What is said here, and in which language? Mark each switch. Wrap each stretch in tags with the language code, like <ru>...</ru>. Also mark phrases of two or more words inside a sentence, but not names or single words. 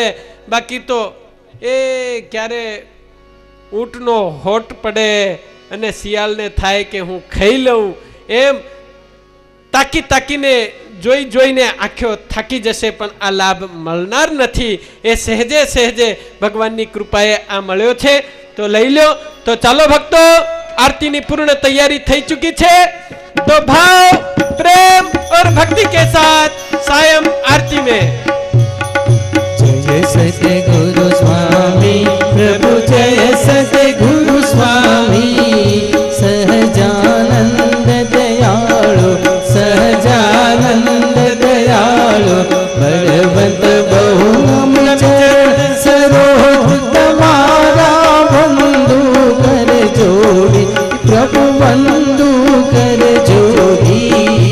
<gu>બાકી તો એ ક્યારે ઊંટનો હોટ પડે અને શિયાળને થાય કે હું ખાઈ લઉં એમ તાકીને જોઈને આંખો થાકી જશે, પણ આ લાભ મળનાર નથી. એ સહેજે ભગવાનની કૃપાએ આ મળ્યો છે તો લઈ લો. તો ચાલો ભક્તો, આરતીની પૂર્ણ તૈયારી થઈ ચૂકી છે.</gu> <hi>तो भाव प्रेम और भक्ति के साथ सायं आरती में</hi> <gu>જય સતગુરુ સ્વામી પ્રભુ, જય સતગુરુ સ્વામી સહજાનંદ દયાળુ, સહજાનંદ દયાળુ બલવંત બહુ સરોજ તુમ્હારા બંધુ કર જોડી, પ્રભુ બંધુ કર જોડી.</gu>